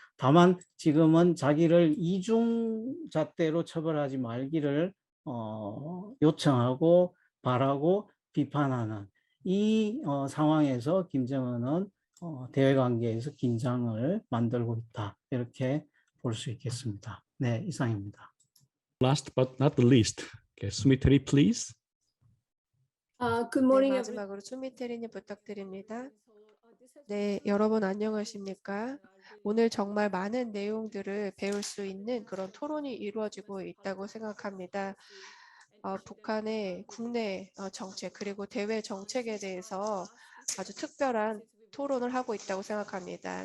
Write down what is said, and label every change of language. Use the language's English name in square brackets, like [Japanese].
[Korean] 다만 지금은 자기를 이중잣대로 처벌하지 말기를 요청하고 바라고 비판하는 이 상황에서 김정은은 대외관계에서 긴장을 만들고 있다. 이렇게 볼 수 있겠습니다. 네, 이상입니다. [English] Last but not the least, okay, Sumitri, please. Good morning. [Korean] 네, 마지막으로 수미테리님 부탁드립니다. 네, 여러분 안녕하십니까? 오늘 정말 많은 내용들을 배울 수 있는 그런 토론이 이루어지고 있다고 생각합니다. 북한의 국내 정책 그리고 대외 정책에 대해서 아주 특별한 토론을 하고 있다고 생각합니다.